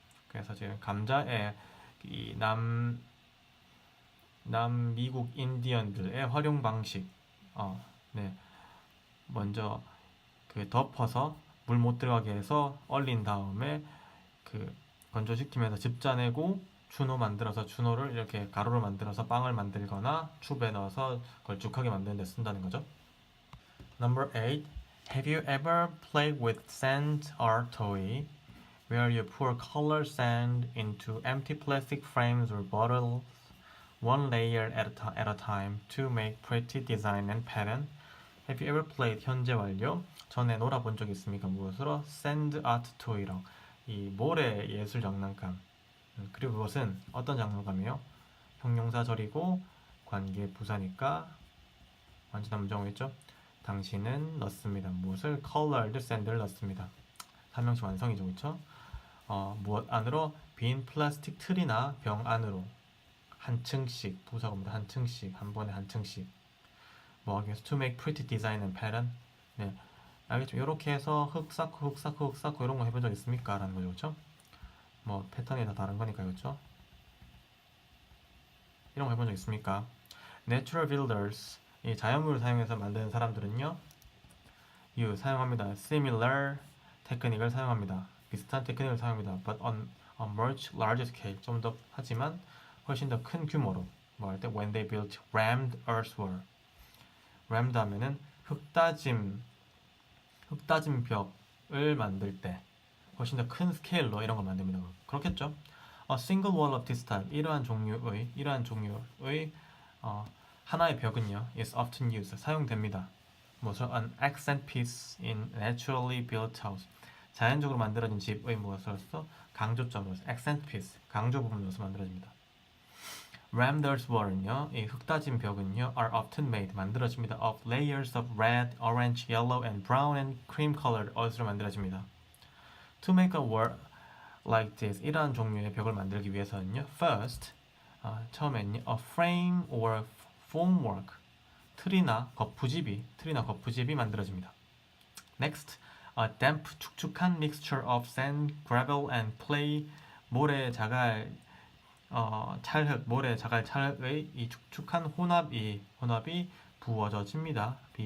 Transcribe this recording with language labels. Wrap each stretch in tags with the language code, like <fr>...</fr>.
<ko>그래서 지금 감자의 이 남미국 인디언들의 활용 방식, 네, 먼저 그 덮어서 물 못 들어가게 해서 얼린 다음에 그 건조시키면서 즙 짜내고 추노 만들어서 추노를 이렇게 가루로 만들어서 빵을 만들거나 춥에 넣어서 걸쭉하게 만드는 데 쓴다는 거죠.</ko> <en>Number 8. Have you ever played with sand or toy where you pour color sand into empty plastic frames or bottles one layer at a time to make pretty design and pattern? Have you ever played</en> <ko>현재 완료? 전에 놀아본 적 있습니까? 무엇으로?</ko> <en>sand art toy</en> <ko>랑 이 모래 예술 장난감. 그리고 그것은 어떤 장난감이요? 형용사절이고 관계 부사니까 완전한 문장어겠죠? 당신은 넣습니다. 무엇을? colored sand를 넣습니다. 삼형식 완성이죠, 그렇죠? 무엇 안으로? 빈 플라스틱 틀이나 병 안으로 한 층씩 부사입니다. 한 층씩 한 번에 한 층씩. 뭐 하기 위해서</ko> <en>to make pretty design and pattern.</en> <ko>네, 알겠죠? 이렇게 해서 흙 쌓고 이런 거 해본 적 있습니까? 라는 거죠, 그렇죠? 뭐 패턴이 다 다른 거니까, 그렇죠? 이런 거 해본 적 있습니까?</ko> <en>Natural builders,</en> <ko>이 자연물을 사용해서 만드는 사람들은요, 사용합니다. Similar 테크닉을 사용합니다. 비슷한 테크닉을 사용합니다.</ko> <en>But on a much larger scale,</en> <ko>좀 더 하지만 훨씬 더 큰 규모로. 뭐 할 때</ko> <en>when they built rammed earthwork.</en> <ko>rammed 하면은 흙다짐 벽을 만들 때 훨씬 더 큰 스케일로 이런 걸 만듭니다. 그렇겠죠?</ko> <en>A single wall of this type,</en> <ko>이러한 종류의 하나의 벽은요</ko> <en>is often used</en> <ko>사용됩니다. 뭐죠?</ko> <en>An accent piece in naturally built house</en> <ko>자연적으로 만들어진 집의 무엇으로서 강조점으로서</ko> <en>accent piece</en> <ko>강조 부분으로서 만들어집니다. Ramder's wall은요, 이 흙다진 벽은요,</ko> <en>are often made</en> <ko>만들어집니다.</ko> <en>of layers of red, orange, yellow, and brown and cream colored earth로</en> <ko>만들어집니다.</ko> <en>To make a wall like this,</en> <ko>이러한 종류의 벽을 만들기 위해서는요,</ko> <en>first,</en> <ko>처음에는요,</ko> <en>a frame or formwork,</en> <ko>틀이나 거푸집이 만들어집니다.</ko> <en>Next, a damp,</en> <ko>축축한</ko> <en>mixture of sand, gravel, and clay,</en> <ko>모래, 자갈, 찰흙, 모래, 자갈, 찰흙의 이 축축한 혼합이 부어집니다.</ko>